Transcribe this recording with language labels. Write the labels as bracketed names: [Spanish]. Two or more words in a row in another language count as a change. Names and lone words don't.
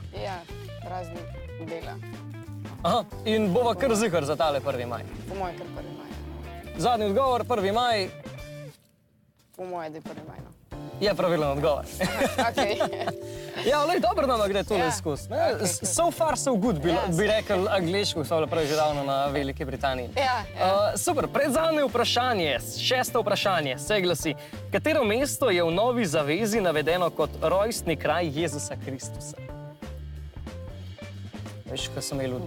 [Slovenian] Ja, praznik dela. Aha, in bova kar zihar za tale 1. maj. Po moje kar 1. maj. Zadnji odgovor, 1. maj, Po moje, da je 1. maj. No. je pravilen odgovor. Okay. Ja, lej, dobro nam gre tole Ja, skozi. okej, [English] So far, so good, [Slovenian] bi rekel angliško, so bile prej že davno na Veliki Britaniji. Ja. Super, predzadnje vprašanje, 6. vprašanje, se glasi, katero mesto je v Novi zavezi navedeno kot rojstni kraj Jezusa Kristusa? Veš, kaj so imeli v